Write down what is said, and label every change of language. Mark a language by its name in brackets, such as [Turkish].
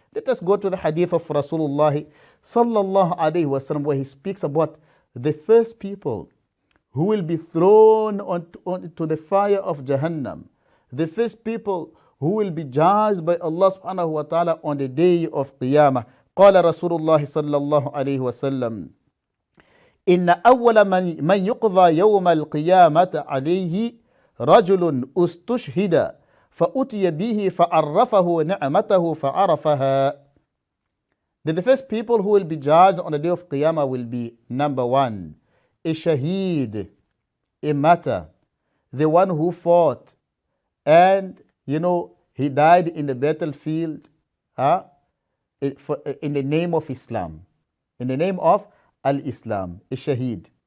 [English] Let us go to the hadith of Rasulullah sallallahu alayhi wasallam, where he speaks about the first people who will be thrown onto the fire of Jahannam. The first people who will be judged by Allah subhanahu wa ta'ala on the day of Qiyamah. [Arabic] قال رسول الله صلى الله عليه وسلم إن أول من يقضى يوم القيامة عليه رجل استشهد فأتي به فعرفه نعمته فعرفها. [English] That the first people who will be judged on the day of Qiyamah will be, number one, a shaheed, a martyr, the one who fought and he died in the battlefield in the name of Islam, in the name of Al-Islam, a shaheed.